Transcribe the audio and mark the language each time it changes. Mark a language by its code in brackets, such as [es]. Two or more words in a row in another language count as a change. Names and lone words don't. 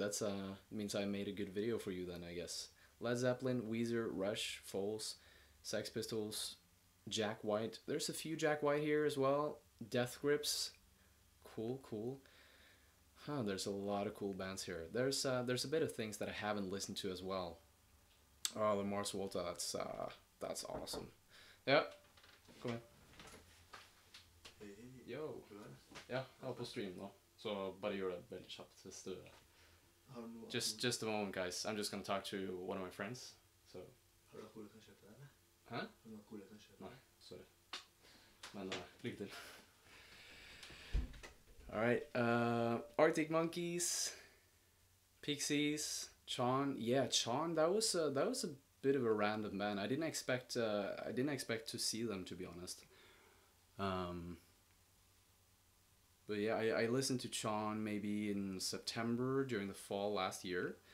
[en] That's means I made a good video for you then, I guess. Led Zeppelin, Weezer, Rush, Foles, Sex Pistols, Jack White. There's a few Jack White here as well. Death Grips, cool. Huh, there's a lot of cool bands here. There's a bit of things that I haven't listened to as well. Oh, the Mars Volta, that's awesome. [no] Ja, kom igjen. Yo. Ja, jeg er på stream nå, så bare gjør det veldig kjapt hvis du... [en] Just a moment, guys. I'm just gonna talk to one of my friends. So. [no] Har du noe cool jeg kan kjøpe deg, eller? Hæ? Har du noe cool jeg kan kjøpe? Nei, sorry. Men lykke til. [en] Alright, Arctic Monkeys, Pixies, Chon. Yeah, Chon, that was a bit of a random band. I didn't expect to see them, to be honest. But yeah, I listened to Chon maybe in September during the fall last year.